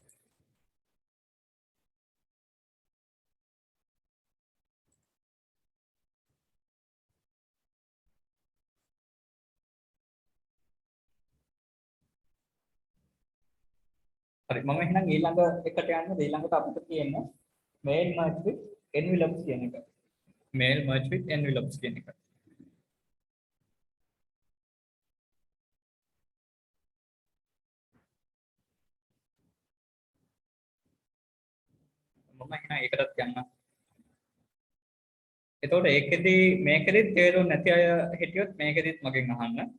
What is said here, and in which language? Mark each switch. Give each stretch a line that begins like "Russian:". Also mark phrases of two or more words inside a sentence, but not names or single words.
Sinhala: හරි මම එහෙනම් ඊළඟ එකට යන්න ඊළඟට අපිට තියෙන්නේ
English: mail merge with envelopes
Sinhala: කියන එක.
English: mail merge with envelopes
Sinhala: කියන එක. මම එහෙනම් ඒකටත් යන්න. එතකොට මේකෙදි තේරුම් නැති අය හිටියොත් මේකෙදිත් මගෙන් අහන්න.